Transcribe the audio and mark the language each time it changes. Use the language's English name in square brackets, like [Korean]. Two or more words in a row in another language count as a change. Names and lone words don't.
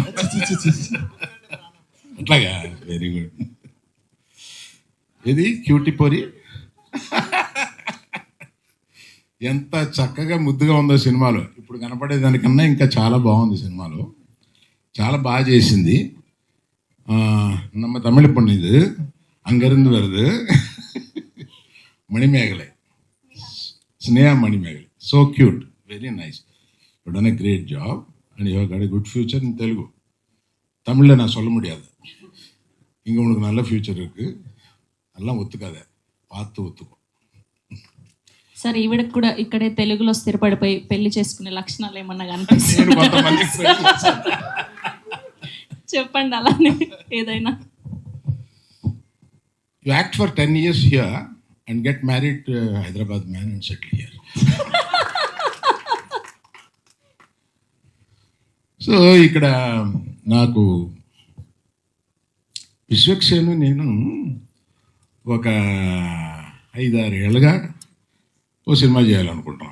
[Telugu] అట్లాగా, [English] very good. [Telugu] ఇది క్యూటీ పొరి. ఎంత చక్కగా ముద్దుగా ఉందో సినిమాలో. ఇప్పుడు కనపడేదానికన్నా ఇంకా చాలా బాగుంది సినిమాలో. చాలా బాగా చేసింది. [Tamil] நம்ம தமிழ் பொண்ணு இது அங்கிருந்து வருது. [Telugu] మణిమేగలే, స్నేహ మణిమేగలే. [English] So cute, Very nice. You done a great job and you have got a good future in Telugu. [Tamil] தமிழில் நான் சொல்ல முடியாது. இங்கே உனக்கு நல்ல ஃபியூச்சர் இருக்கு. எல்லாம் ஒத்துக்காத, பார்த்து ஒத்துக்கோ. [Telugu] సార్ ఈవిడకి కూడా ఇక్కడే తెలుగులో స్థిరపడిపోయి పెళ్లి చేసుకునే లక్షణాలు ఏమన్నా కనిపిస్తాయి? నేను కొంతమందికి చెప్పండి అలానే ఏదైనా. [English] You act for 10 years here and get married to a Hyderabad man and settle here. [Telugu] సో ఇక్కడ నాకు విశ్వక్సేను నేను ఒక 5-6 ఏళ్ళుగా ఓ సినిమా చేయాలనుకుంటున్నాం.